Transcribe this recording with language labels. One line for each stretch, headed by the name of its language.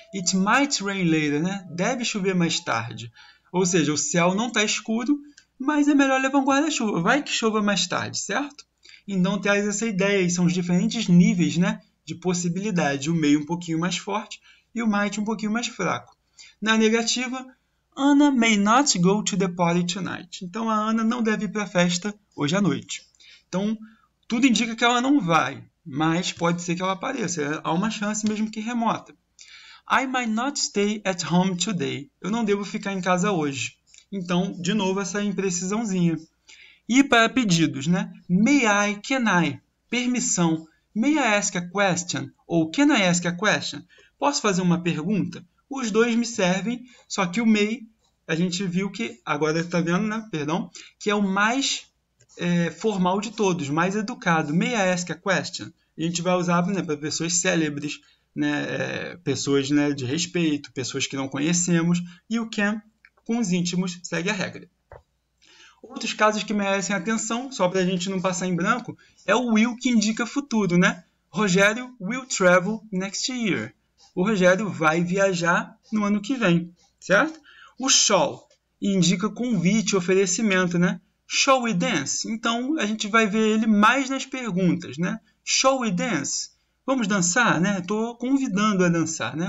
English: It might rain later,
Portuguese: né? Deve chover mais tarde. Ou seja, o céu não está escuro, mas é melhor levar um guarda-chuva. Vai que chova mais tarde, certo? Então traz essa ideia, e são os diferentes níveis, né, de possibilidade. O may um pouquinho mais forte e o might um pouquinho mais fraco. Na negativa,
English: Anna may not go to the party tonight.
Portuguese: Então a Ana não deve ir para a festa hoje à noite. Então tudo indica que ela não vai, mas pode ser que ela apareça. Há uma chance mesmo que remota.
English: I might not stay at home today.
Portuguese: Eu não devo ficar em casa hoje. Então, de novo, essa imprecisãozinha. E para pedidos, né?
English: May I, can I?
Portuguese: Permissão.
English: May I ask a question? Ou can I ask a question?
Portuguese: Posso fazer uma pergunta? Os dois me servem, só que o may, a gente viu que, agora está vendo, né? Perdão, que é o mais formal de todos, mais educado.
English: May I ask a question?
Portuguese: A gente vai usar, né, para pessoas célebres, né, pessoas, né, de respeito, pessoas que não conhecemos, e o can, com os íntimos, segue a regra. Outros casos que merecem atenção, só para a gente não passar em branco, é o will que indica futuro, né?
English: Rogério will travel next year.
Portuguese: O Rogério vai viajar no ano que vem, certo? O shall indica convite, oferecimento, né?
English: Shall we dance?
Portuguese: Então, a gente vai ver ele mais nas perguntas, né?
English: Shall we dance?
Portuguese: Vamos dançar, né? Estou convidando a dançar, né?